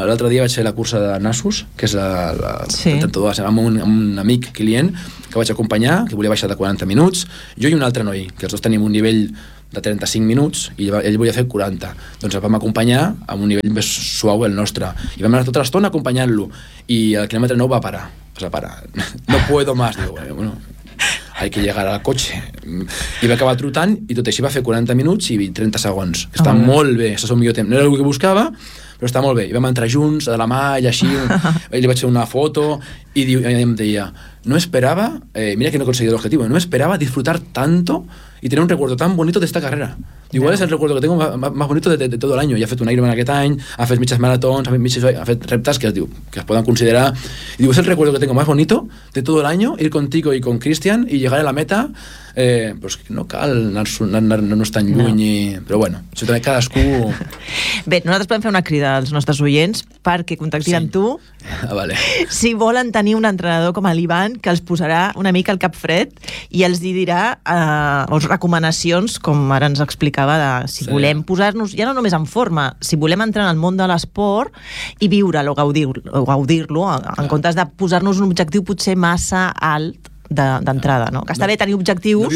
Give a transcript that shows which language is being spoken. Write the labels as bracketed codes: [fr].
[ca] L'altre dia vaig fer la cursa de Nassos, que és la amb un amic client que vaig acompanyar, que volia baixar de 40 minuts, jo i un altre noi, que els dos tenim un nivell de 35 minuts i ell volia fer 40. Doncs el vam acompanyar amb un nivell més suau el nostre. I vam anar tota l'estona acompanyant-lo. I el quilòmetre 9 va parar. O sigui, [es] para. No puedo más. Digo, bueno, hay que llegar al coche. [ca] I va acabar trotant i tot així va fer 40 minuts i 30 segons. Està molt bé. Això és el millor temps. No era el que buscava, però està molt bé. I vam entrar junts, de la mà, i així. Ell li vaig fer una foto i em deia, no esperava, mira que no he aconseguit l'objectiu, no esperava [es] disfrutar tanto y tener un recuerdo tan bonito de esta carrera. Igual es el recuerdo que tengo más bonito de todo el año. [ca] Ya he fet un Ironman aquest any, ha fet mitges maratons, ha fet reptes que es poden considerar. [es] Y digo, es el recuerdo que tengo más bonito de todo el año, ir contigo y con Cristian y llegar a la meta. [ca] Pues no cal anar-nos tan lluny. No. Però bueno, això també cadascú... Bé, nosaltres podem fer una crida als nostres oients perquè contactin amb tu. Ah, vale. Si volen tenir un entrenador com l'Ivan, que els posarà una mica al cap fred i els dirà recomanacions, com ara ens explicava, de si volem posar-nos ja no només en forma, si volem entrar en el món de l'esport i viure-lo, gaudir-lo, en comptes de posar-nos un objectiu potser massa alt d'entrada, no? Que està bé tenir objectius...